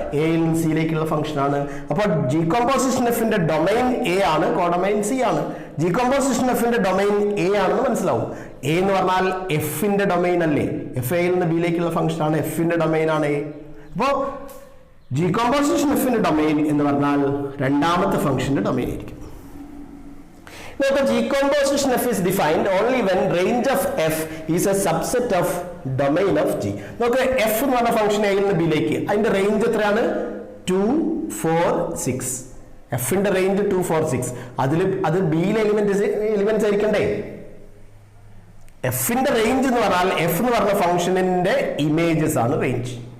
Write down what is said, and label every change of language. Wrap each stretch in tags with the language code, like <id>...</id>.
<ml>എയിൽ നിന്ന് സിയിലേക്കുള്ള ഫംഗ്ഷൻ ആണ്. അപ്പോൾ ജി കോമ്പോസിഷൻ എഫിന്റെ ഡൊമൈൻ എ ആണ്, കോഡൊമൈൻ സി ആണ്. ജി കോമ്പോസിഷൻ എഫിന്റെ ഡൊമൈൻ എ ആണെന്ന് മനസ്സിലാവും. എ എന്ന് പറഞ്ഞാൽ എഫിന്റെ ഡൊമൈൻ അല്ലേ? എഫ് എയിൽ നിന്ന് ബിയിലേക്കുള്ള ഫംഗ്ഷൻ ആണ്, എഫിന്റെ ഡൊമൈൻ ആണ് എ. അപ്പോ ജി കോമ്പോസിഷൻ എഫിന്റെ ഡൊമൈൻ എന്ന് പറഞ്ഞാൽ രണ്ടാമത്തെ ഫംഗ്ഷന്റെ ഡൊമൈൻ ആയിരിക്കും.</ml> <en>Now the G composition f is defined only when range of f is a subset of domain of G.</en> <ml>നോക്ക് f എന്ന് പറഞ്ഞ ഫംഗ്ഷൻ എയിൽ നിന്ന് ബിയിലേക്ക്, അതിന്റെ റേഞ്ച് എത്രയാണ്? 2, 4, 6. എഫിന്റെ റേഞ്ച് 2, 4, 6. അത് ബിയിലെ എലിമെന്റ്സ് ആയിരിക്കണ്ടേ? എഫിന്റെ റേഞ്ച് എന്ന് പറഞ്ഞാൽ എഫ് എന്ന് പറഞ്ഞ ഫംഗ്ഷനിന്റെ ഇമേജസ് ആണ് റേഞ്ച്.</ml>